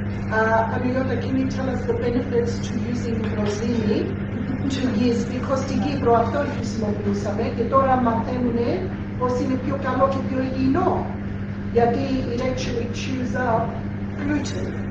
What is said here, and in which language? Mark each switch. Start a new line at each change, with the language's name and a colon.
English: Amiota, can you tell us the benefits to using rosimi to yeast? Because
Greek: στην Κύπρο αυτό χρησιμοποιούσαμε και τώρα μαθαίνουν πως είναι πιο καλό και πιο υγιεινό. Γιατί
English: it actually chews up gluten.